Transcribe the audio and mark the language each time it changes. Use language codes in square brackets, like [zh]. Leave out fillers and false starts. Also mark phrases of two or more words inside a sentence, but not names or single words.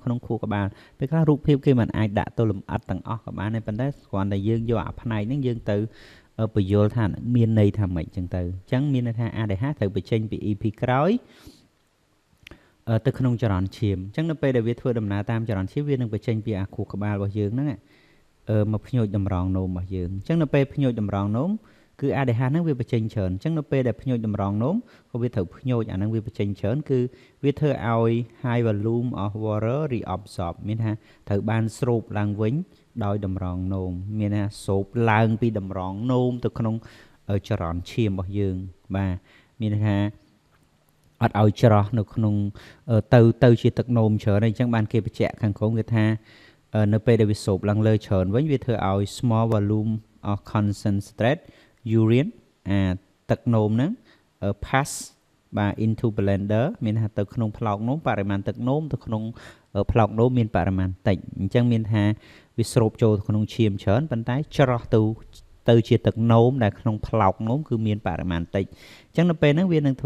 [km] ក្នុងខួរក្បាលពេលខ្លះរូបភាពគេមិនអាចដាក់ទៅលម្អិតទាំងអស់ក៏បានដែរប៉ុន្តែគ្រាន់តែយើងយកអាផ្នែកហ្នឹងយើងទៅបញ្យល់ថាមានន័យថាម៉េចចឹងទៅអញ្ចឹងមានន័យថា ADH ត្រូវបញ្ចេញពី EP ក្រោយទៅក្នុងចរន្តឈាមអញ្ចឹងនៅពេលដែលវាធ្វើដំណើរតាមចរន្តឈាមវានឹងបញ្ចេញពីអាខួរក្បាលរបស់យើងហ្នឹងមកភ្ញូចតម្រងនោមរបស់យើងអញ្ចឹងនៅពេលភ្ញូចតម្រងនោមគឺ ADH ហ្នឹងវាបញ្ចេញច្រើនអញ្ចឹងនៅពេលដែលភ្ញូចតម្រង នោមក៏វាត្រូវភ្ញូចអាហ្នឹងវាបញ្ចេញច្រើនគឺវាធ្វើឲ្យ [en] high volume of water reabsorb [km] មានថាត្រូវបានស្រូបឡើងវិញដោយតម្រងនោមមានថាស្រូបឡើង ពីតម្រងនោមទៅក្នុងចរន្តឈាមរបស់យើងបាទមានថាអត់ឲ្យច្រោះនៅក្នុងទៅជាទឹកនោមច្រើនអញ្ចឹ ងបានគេបញ្ជាក់ខាងក្រោមគេថានៅពេលដែលវាស្រូបឡើងលើច្រើនវិញវាធ្វើឲ្យ [en] small volume of concentrate urine [km] ទឹកនោមហ្នឹងpass បាទ [en] into blender [km] មានថាទៅក្នុងផ្លោកនោមបរិមាណទឹកនោមទៅក្នុងផ្លោកនោមមានបរិមាណតិចអញ្ចឹងមានថាវាស្រូបចូលក្នុងឈាមច្រើនប៉ុន្តែច្រោះទៅជាទឹកនោមដែលក្នុងផ្លោកនោមគឺមានបរិមាណតិចអញ្ចឹងនៅពេលហ្នឹងវានឹងធ្វើ